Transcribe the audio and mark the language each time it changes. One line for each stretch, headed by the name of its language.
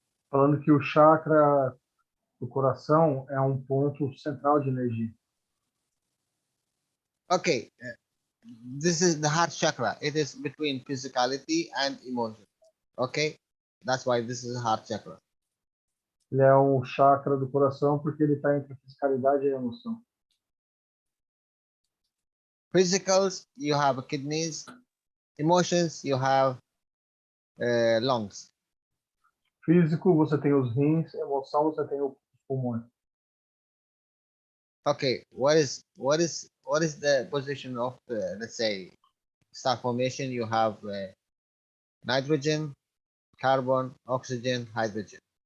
Portuguese: Falando que o chakra do coração é um ponto central de energia.
English: Okay, this is the heart chakra. It is between physicality and emotion. Okay, that's why this is heart chakra.
Portuguese: Ele é um chakra do coração porque ele está entre a fisicalidade e a emoção.
English: Physicals, you have kidneys. Emotions, you have lungs.
Portuguese: Físico, você tem os rins. Emoção, você tem os pulmões.
English: Okay, what is the position of the, let's say, star formation? You have nitrogen, carbon, oxygen, hydrogen.